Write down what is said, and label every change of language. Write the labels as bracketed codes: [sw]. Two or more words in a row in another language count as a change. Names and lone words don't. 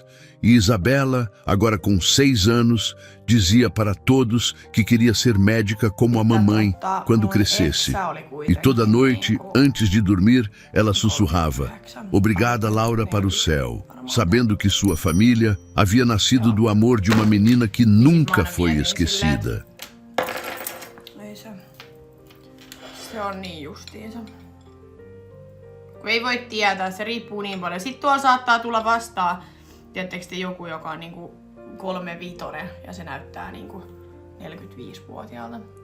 [pt] E Isabela, agora com 6 anos, dizia para todos que queria ser médica como a mamãe quando crescesse. E toda noite, antes de dormir, ela sussurrava: "Obrigada, Laura, para o céu", sabendo que sua família havia nascido do amor de uma menina que nunca foi esquecida. [fi] Se on niin justiinsa. Kun ei voi tietää, se riippuu niin paljon. Sitten tuolla saattaa tulla vastaan, tiedättekö te, joku, joka on niinku 35 ja se näyttää niinku 45-vuotiaalta.